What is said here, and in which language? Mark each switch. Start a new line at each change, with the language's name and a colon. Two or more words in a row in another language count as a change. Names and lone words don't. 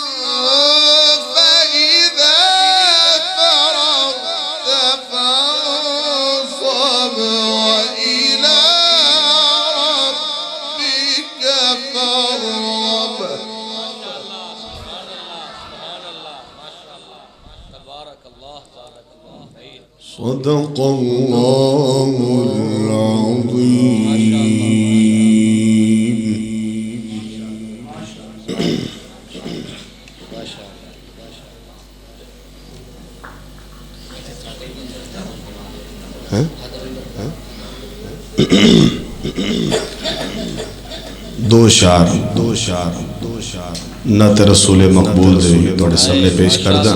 Arabic: فإذا فرغت فانصب وإلى ربك فارغب. صدق الله العظيم.
Punjabi: ਦੋ ਸ਼ਿਅਰ ਨਾਅਤ ਰਸੂਲ ਮਕਬੂਲ ਦੇ ਥੋੜ੍ਹੇ ਸਾਹਮਣੇ ਪੇਸ਼ ਕਰ ਦਾ।